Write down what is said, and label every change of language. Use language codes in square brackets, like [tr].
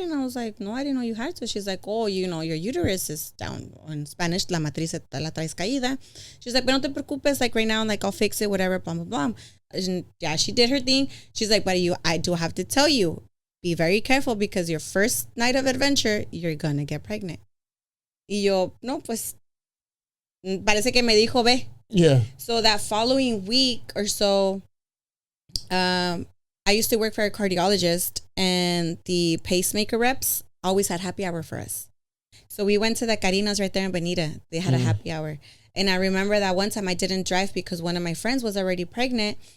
[en] And I was like, no, I didn't know you had to. She's like, oh, your uterus is down. In Spanish, [es] la matriz la traes caída. [en] She's like, but [es] no te preocupes, [en] like, right now, like, I'll fix it, whatever, blah, blah, blah. And yeah, she did her thing. She's like, but I do have to tell you, be very careful because your first night of adventure, you're gonna get pregnant. [es] Y yo, no, pues, parece que me dijo, ve. [en] Yeah. So that following week or so, I used to work for a cardiologist, and the pacemaker reps always had happy hour for us. So we went to the Carinas right there in Bonita. They had a happy hour. And I remember that one time I didn't drive because one of my friends was already pregnant.